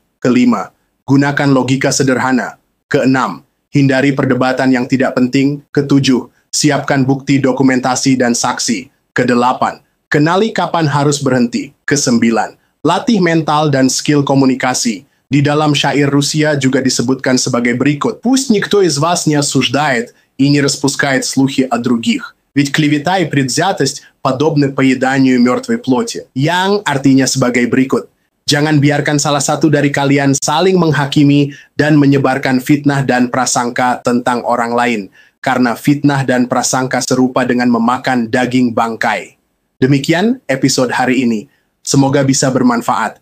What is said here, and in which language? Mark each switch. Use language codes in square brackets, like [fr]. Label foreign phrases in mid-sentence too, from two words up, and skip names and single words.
[id] Kelima, gunakan logika sederhana. Keenam, hindari perdebatan yang tidak penting. Ketujuh, siapkan bukti dokumentasi dan saksi. Kedelapan, kenali kapan harus berhenti. Kesembilan, latih mental dan skill komunikasi. Di dalam syair Rusia juga disebutkan sebagai berikut. [ru] Пусть никто из вас не осуждает и не распускает слухи о других. Ведь клевета и предвзятость подобны поеданию мертвой плоти. [id] Yang artinya sebagai berikut. Jangan biarkan salah satu dari kalian saling menghakimi dan menyebarkan fitnah dan prasangka tentang orang lain, karena fitnah dan prasangka serupa dengan memakan daging bangkai. Demikian episode hari ini. Semoga bisa bermanfaat.